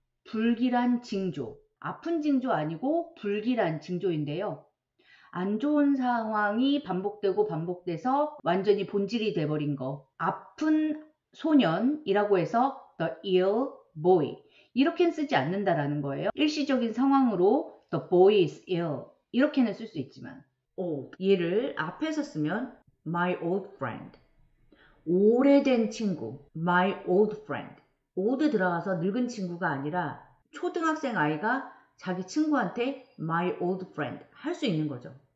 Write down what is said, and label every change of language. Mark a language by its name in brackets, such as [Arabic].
[Korean] 불길한 징조. 아픈 징조 아니고 불길한 징조인데요. 안 좋은 상황이 반복돼서 완전히 본질이 돼버린 거. 아픈 소년이라고 해서 [English] the ill boy. [Korean] 이렇게는 쓰지 않는다라는 거예요. 일시적인 상황으로 [English] the boy is ill. [Korean] 이렇게는 쓸 수 있지만 얘를 앞에서 쓰면 [English] my old friend. [Korean] 오래된 친구. [English] my old friend. [Korean] old 들어가서 늙은 친구가 아니라 초등학생 아이가 자기 친구한테 [English] my old friend [Korean] 할 수 있는 거죠.